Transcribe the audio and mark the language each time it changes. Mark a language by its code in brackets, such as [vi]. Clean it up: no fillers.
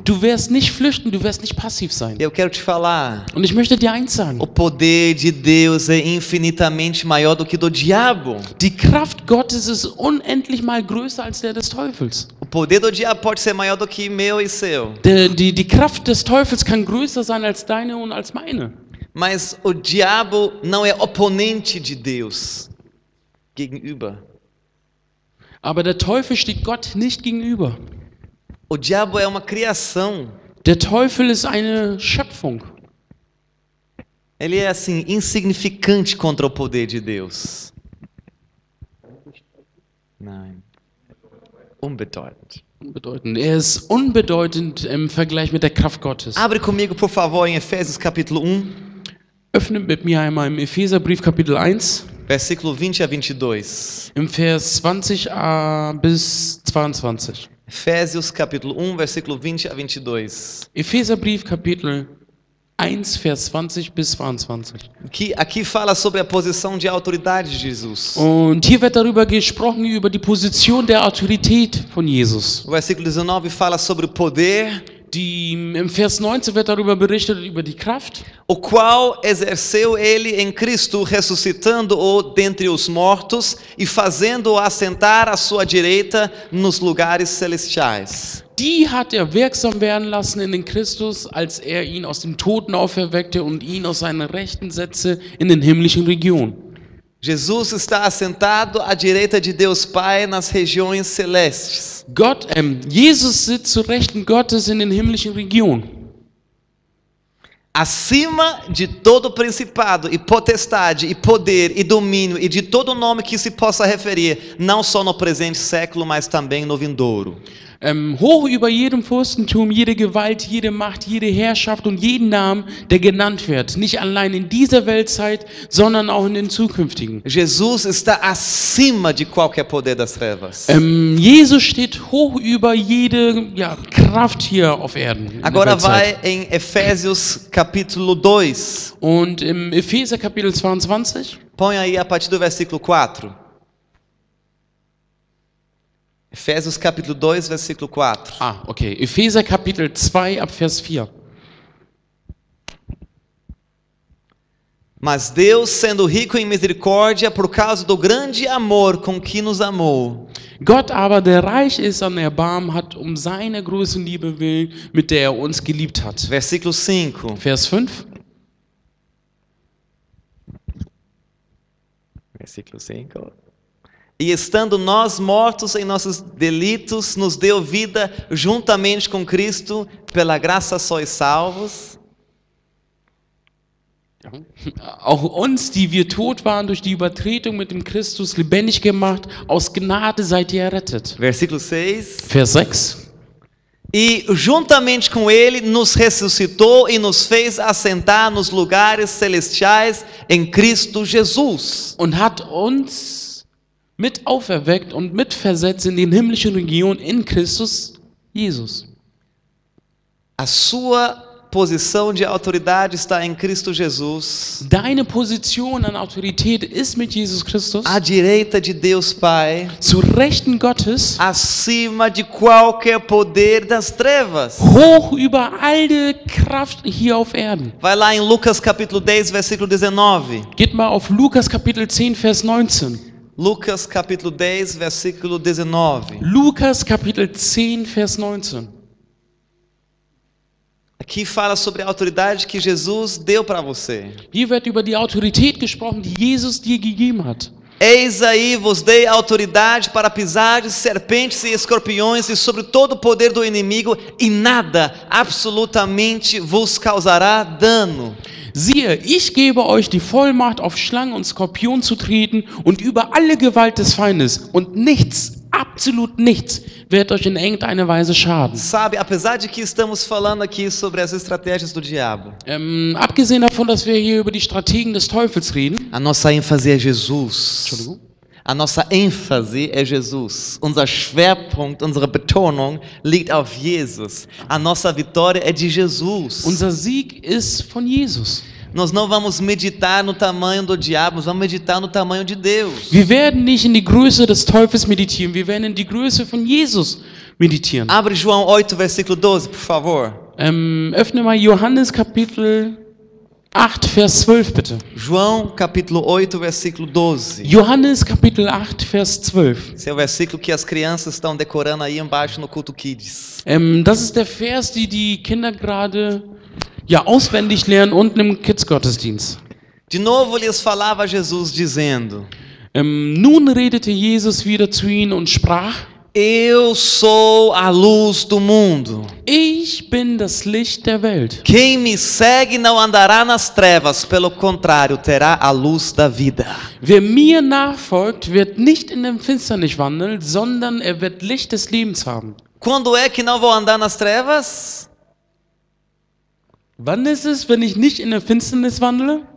[de] Du wirst nicht flüchten, du wirst nicht passiv sein. [pt] Eu quero te falar. [de] Und ich möchte dir eins sagen. [pt] O poder de Deus é infinitamente maior do que do diabo. [de] Die Kraft Gottes ist unendlich mal größer als der des Teufels. [pt] O poder do diabo pode ser maior do que meu e seu. [de] Die Kraft des Teufels kann größer sein als deine und als meine. [pt] Mas o diabo não é oponente de Deus. [de] Gegenüber. Aber der Teufel steht Gott nicht gegenüber. [pt] O diabo é uma criação. [de] Der Teufel ist eine Schöpfung. [pt] Ele é assim, insignificante contra o poder de Deus. [de] Nein. Unbedeutend. Unbedeutend. Er ist unbedeutend im Vergleich mit der Kraft Gottes. [pt] Abre comigo, por favor, em Efésios capítulo 1. [de] Öffne mit mir einmal im Epheserbrief Kapitel 1. [pt] versículo 20 a 22. [de] Im Vers 20 bis 22. [pt] Efésios capítulo 1, versículo 20 a 22. [de] Epheserbrief Kapitel 1, Vers 20 bis 22. [pt] Aqui fala sobre a posição de autoridade de Jesus. [de] Und hier wird darüber gesprochen, über die Position der Autorität von Jesus. [pt] O versículo 19 fala sobre o poder, [de] Im Vers 19 wird darüber berichtet, über die Kraft, [pt] o qual exerceu ele em Cristo, ressuscitando-o dentre os mortos e fazendo-o assentar à sua direita nos lugares celestiais. [de] die hat er wirksam werden lassen in den Christus, als er ihn aus dem Toten auferweckte und ihn aus seiner Rechten setzte in den himmlischen Regionen. [pt] Jesus está assentado à direita de Deus Pai nas regiões celestes. [de] Jesus sitzt zur Rechten Gottes in den himmlischen Regionen. [pt] Acima de todo principado e potestade e poder e domínio e de todo nome que se possa referir, não só no presente século, mas também no vindouro. [de] Hoch über jedem Fürstentum, jede Gewalt, jede Macht, jede Herrschaft und jeden Namen, der genannt wird. Nicht allein in dieser Weltzeit, sondern auch in den zukünftigen. [pt] Jesus está acima de qualquer poder das trevas. [de] Jesus steht hoch über jede Kraft hier auf Erden. in der [pt] Agora [de] Weltzeit. [pt] vai em Efésios capítulo 2. [de] Und im Epheser Kapitel 22, [pt] Põe aí a partir do versículo 4. Efésios capítulo 2, versículo 4. [de] okay. Epheser Kapitel 2 ab Vers 4. [pt] Mas Deus, sendo rico em misericórdia, por causa do grande amor com que nos amou, [de] Gott aber, der reich ist an Erbarmen, hat seiner großen Liebe willen, mit der er uns geliebt hat. [pt] versículo 5. [de] Vers 5. [pt] Versículo 5. E estando nós mortos em nossos delitos, nos deu vida juntamente com Cristo, pela graça sois salvos. [de] Auch uns, die wir tot waren, durch die Übertretung mit dem Christus lebendig gemacht, aus Gnade seid ihr errettet. [pt] Versículo 6. [de] Vers 6. [pt] E juntamente com ele nos ressuscitou e nos fez assentar nos lugares celestiais em Cristo Jesus. [de] Und hat uns mit auferweckt und mitversetzt in den himmlischen Regionen in Christus Jesus. [pt] A sua posição de autoridade está em Cristo Jesus, [de] Deine Position an Autorität ist mit Jesus Christus, [pt] à direita de Deus Pai, [de] zur Rechten Gottes, [pt] acima de qualquer poder das trevas. [de] hoch über alle Kraft hier auf Erden. [pt] Vai lá em Lucas capítulo 10, versículo 19. [de] Geht mal auf Lukas Kapitel 10, Vers 19. [pt] Lucas capítulo 10, versículo 19. [de] Lukas Kapitel 10, Vers 19. [pt] Aqui fala sobre a autoridade que Jesus deu para você. [de] Hier wird über die Autorität gesprochen, die Jesus dir gegeben hat. [pt] Eis aí vos dei autoridade para pisar serpentes e escorpiões e sobre todo o poder do inimigo, e nada absolutamente vos causará dano. [de] Siehe, ich gebe euch die Vollmacht, auf Schlangen und Skorpionen zu treten und über alle Gewalt des Feindes, und nichts, absolut nichts, wird euch in irgendeiner Weise schaden. [pt] Sabe, apesar de que estamos falando aqui sobre as estratégias do diabo, [de] Abgesehen davon, dass wir hier über die Strategen des Teufels reden, [pt] a nossa ênfase é Jesus. [de] Entschuldigung. [pt] A nossa ênfase é Jesus. [de] Unser Schwerpunkt, unsere Betonung liegt auf Jesus. [pt] A nossa vitória é de Jesus. [de] Unser Sieg ist von Jesus. [pt] Nós não vamos meditar no tamanho do diabo, nós vamos meditar no tamanho de Deus. [de] Wir werden nicht in die Größe des Teufels meditieren, wir werden in die Größe von Jesus meditieren. [pt] Abre João 8, versículo 12, por favor. [de] Öffne mal Johannes Kapitel 8, Vers 12 bitte. [pt] João capítulo 8, versículo 12. [de] Johannes Kapitel 8, Vers 12. [pt] Esse é o versículo que as crianças estão decorando aí embaixo no culto Kids. [de] Das ist der Vers, die Kinder gerade auswendig lernen unten im Kids-Gottesdienst. [pt] De novo lhes falava Jesus dizendo: [de] Nun redete Jesus wieder zu ihnen und sprach: [pt] Eu sou a luz do mundo. [de] Ich bin das Licht der Welt. [pt] Quem me segue não andará nas trevas, pelo contrário, terá a luz da vida. [de] Wer mir nachfolgt, wird nicht in der Finsternis wandeln, sondern er wird Licht des Lebens haben. [pt] Quando é que não vou andar nas trevas? [de] Wann ist es, wenn ich nicht in der Finsternis wandle?